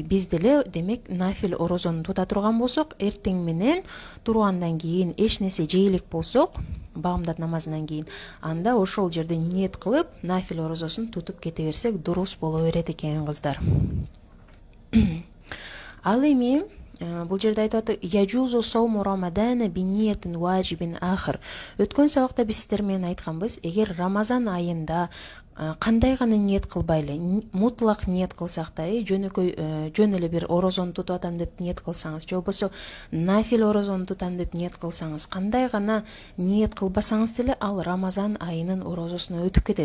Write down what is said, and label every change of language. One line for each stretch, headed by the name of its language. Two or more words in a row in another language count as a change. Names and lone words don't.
Kyrgyz: Биз деле демек нафил орозону тута турган болсок, эртең менен тургандан кийин эч нерсе жейлик болсок, баамдат намазынан кийин, анда ошол жерде ниет кылып нафил орозосун тутуп кете берсек дурус боло берет экен, кыздар. Ал эми бул жерде айтып атат:
Arabic: يجوز صوم رمضان بنية واجب آخر.
Kyrgyz: Өткөн сабакта биз сиздер менен айтканбыз, эгер Рамазан айында кандай гана ниет кылбайлы, мутлак ниет кылсак да, жөнөкөй жөн эле бир орозону тутуп атам деп ниет кылсаңыз, же болбосо нафил орозону тутам деп ниет кылсаңыз, кандай гана ниет кылбасаңыз деле ал Рамазан айынын орозосуна өтүп кетет.